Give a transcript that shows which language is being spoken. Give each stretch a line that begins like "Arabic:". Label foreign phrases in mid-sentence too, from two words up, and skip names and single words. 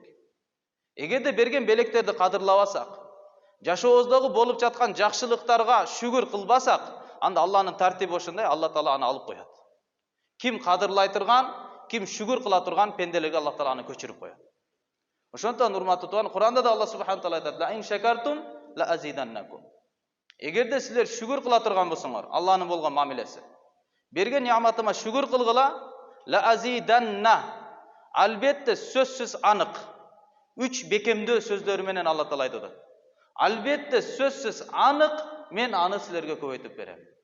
Kyrgyz: Эгерде берген белектерди кадырлабасак, жашообуздагы болуп жаткан жакшылыктарга шүгүр кылбасак, анда Аллахнын тартиби ошондой, Алла Таала аны алып коет. Ким кадырлай турган, ким шүгүр кыла турган пенделерге Аллах Таала аны көчүрүп коет. Ошондон урматтуу тууган, Куранда да Аллах
Arabic: سبحانه تعالى
Kyrgyz: айтат:
Arabic: "لئن شكرتم لأزيدنكم."
Kyrgyz: Эгерде силер шүгүр кыла турган болсоңор, Аллахнын болгон мамилеси. Берген неаматыма шүгүр кылгыла,
Arabic: لأزيدن.
Kyrgyz: Албетте сөзсүз анык. 3 бекемдөө сөздөрү менен Алла Таала айтат. Албетте сөзсүз анык, мен аны силерге көбөйтүп берем.